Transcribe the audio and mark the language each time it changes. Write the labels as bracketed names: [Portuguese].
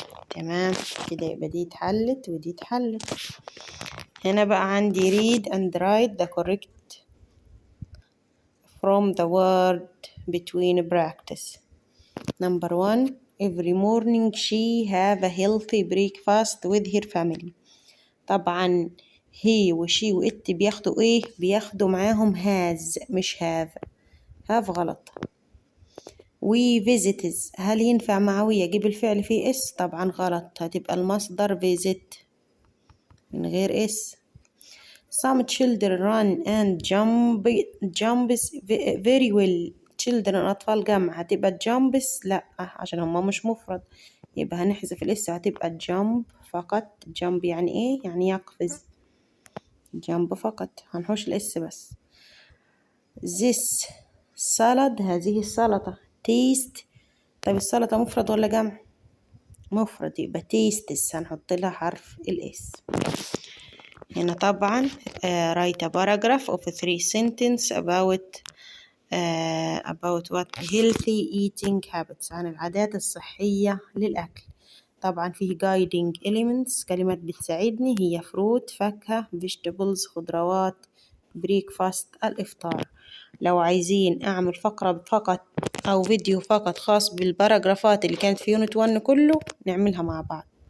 [Arabic] تمام كده، يبقى دي اتحلت ودي اتحلت. هنا بقى عندي [English] read and write the correct from the word between practice. Number 1, every morning she have a healthy breakfast with her family. [Arabic] طبعا he وشي وإت بياخدوا ايه؟ بياخدوا معاهم has مش have غلط. we visits، هل ينفع مع we أجيب الفعل فيه اس؟ طبعا غلط، هتبقى المصدر visit من غير اس. [English] some children run and jumps very well. [Arabic] children أطفال جمع، هتبقى jumps لأ عشان هما مش مفرد، يبقى هنحذف الاس، هتبقى jump فقط. jump يعني ايه؟ يعني يقفز. jump فقط، هنحوش الاس بس. this salad، هذه السلطة. taste، طيب السلطة مفرد ولا جمع؟ مفرد، يبقى tastes هنحط لها حرف الاس. هنا طبعا [English] write a paragraph of 3 sentences about what healthy eating habits، [Arabic] عن العادات الصحية للأكل. طبعا فيه guiding elements، كلمات بتساعدني، هي fruit فاكهة، vegetables خضروات، breakfast الإفطار. لو عايزين أعمل فقرة فقط أو فيديو فقط خاص بالباراجرافات اللي كانت في يونت 1 كله نعملها مع بعض.